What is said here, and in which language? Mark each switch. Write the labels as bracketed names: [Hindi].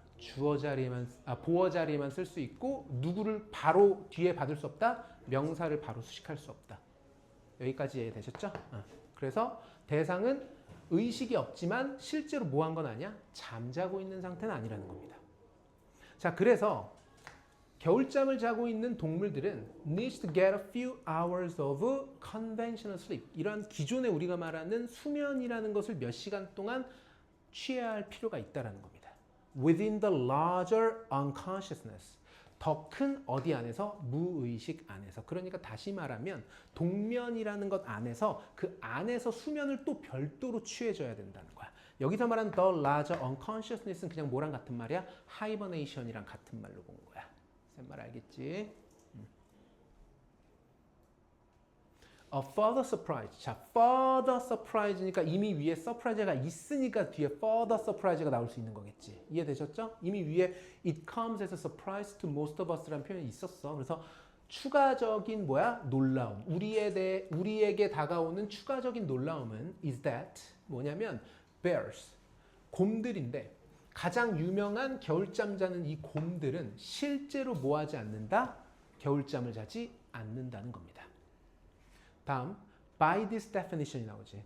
[Korean] 주어 자리에만, 보어 자리에만 쓸 수 있고 누구를 바로 뒤에 받을 수 없다? 명사를 바로 수식할 수 없다. 여기까지 이해되셨죠? 그래서 대상은 의식이 없지만 실제로 뭐 한 건 아니야? 잠자고 있는 상태는 아니라는 겁니다. 자, 그래서 겨울잠을 자고 있는 동물들은 [English] needs to get a few hours of conventional sleep. [Korean] 이러한 기존에 우리가 말하는 수면이라는 것을 몇 시간 동안 취해야 할 필요가 있다는 겁니다. [English] Within the larger unconsciousness. [Korean] 더 큰 어디 안에서? 무의식 안에서. 그러니까 다시 말하면 동면이라는 것 안에서 그 안에서 수면을 또 별도로 취해줘야 된다는 거야. 여기서 말하는 [English] the larger unconsciousness [Korean] 는 그냥 뭐랑 같은 말이야? hibernation이랑 같은 말로 본 거야. 말 알겠지? [English] A further surprise. [Korean] 자, [English] further surprise [Korean] 니까 이미 위에 surprise가 있으니까 뒤에 further surprise가 나올 수 있는 거겠지. 이해되셨죠? 이미 위에 [English] it comes as a surprise to most of us [Korean] 라는 표현이 있었어. 그래서 추가적인 뭐야? 놀라움. 우리에게 다가오는 추가적인 놀라움은 [English] is that [Korean] 뭐냐면 bears. 곰들인데 가장 유명한 겨울잠 자는 이 곰들은 실제로 뭐 하지 않는다? 겨울잠을 자지 않는다는 겁니다. 다음, [English] by this definition [Korean] 이 나오지.